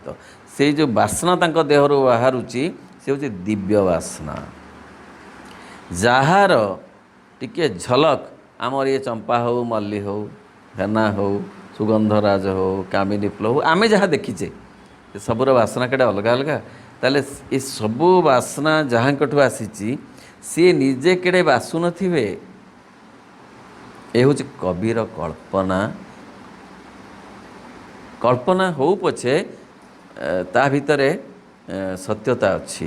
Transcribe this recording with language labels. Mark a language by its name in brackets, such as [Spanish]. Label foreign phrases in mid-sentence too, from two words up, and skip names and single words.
[Odia] ସେଇ ଯେଉଁ ବାସ୍ନା ତାଙ୍କ ଦେହରୁ ବାହାରୁଛି ସେ ହେଉଛି ଦିବ୍ୟ ବାସ୍ନା, ଯାହାର ଟିକିଏ ଝଲକ ଆମର ଇଏ ଚମ୍ପା ହେଉ, ମଲ୍ଲି ହେଉ, ହେନା ହେଉ, ସୁଗନ୍ଧରାଜ ହେଉ, କାମିନୀ ଫୁଲ ହେଉ, ଆମେ ଯାହା ଦେଖିଛେ ସେ ସବୁର ବାସ୍ନା କେଡ଼େ ଅଲଗା ଅଲଗା। ତାଲେ ଏ ସବୁ ବାସ୍ନା ଯାହାଁକଠୁ ଆସୁଛି ସେ ନିଜେ କେଡ଼େ ବାସୁ ନଥିବେ। ଏ ହୁଁ କବିର କଳ୍ପନା। କଳ୍ପନା ହେଉ ପଛେ ତା ଭିତରେ ସତ୍ୟତା ଅଛି।